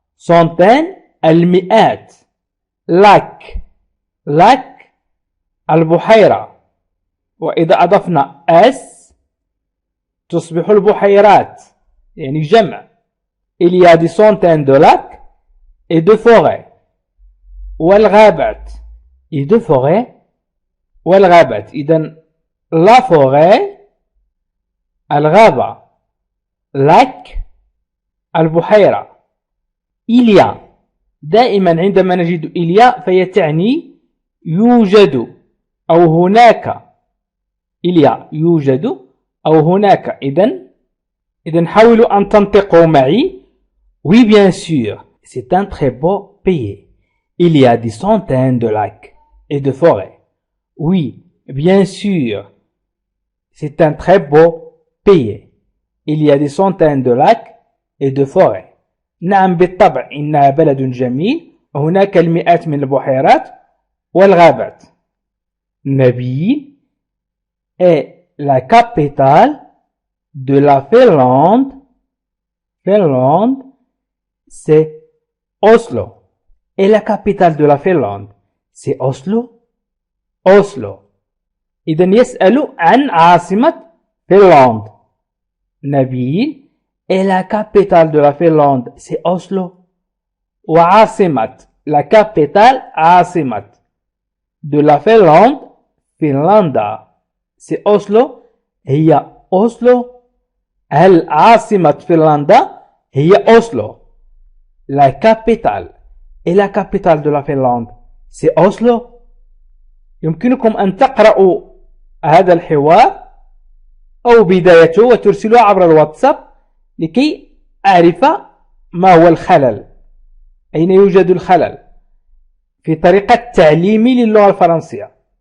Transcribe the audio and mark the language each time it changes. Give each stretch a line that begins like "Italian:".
Arabic: centaines المئات. lac البحيرة، وإذا أضفنا اس تصبح البحيرات، يعني جمع.
French: il y a des centaines de lacs et de forêts. والغابات et de forêts. والغابات.
Arabic: إذن la forêt الغابة، lac البحيرة.
French: il y a
Arabic: دائما عندما نجد il y a فهي تعني يوجد أو هناك.
French: il y a
Arabic: يوجد أو هناك. إذن حاولوا أن تنطقوا معي.
French: oui bien sûr c'est un très beau pays. il y a des centaines de lacs et de forêts. oui bien sûr c'est un très beau pays. il y a des centaines de lacs et de forêts.
Arabic: نعم بالطبع إنها بلد جميل. هناك المئات من البحيرات والغابات.
French: نبيل est la capitale de la Finlande. Finlande c'est Oslo. Et la capitale de la Finlande c'est Oslo.
Arabic: إذا يسأل عن عاصمة فنلندا.
French: نبيل et la capitale de la Finlande c'est Oslo. وعاصمة la capitale عاصمة de la Finlande فنلندا c'est Oslo.
Arabic: هي أوسلو. هل عاصمة فنلندا هي أوسلو؟
French: la capitale et la capitale de la Finlande c'est Oslo.
Arabic: يمكنكم أن تقرأوا هذا الحوار أو بدايته وترسلوها عبر الواتساب لكي أعرف ما هو الخلل، أين يوجد الخلل. في طريقة تعليمي للغة الفرنسية.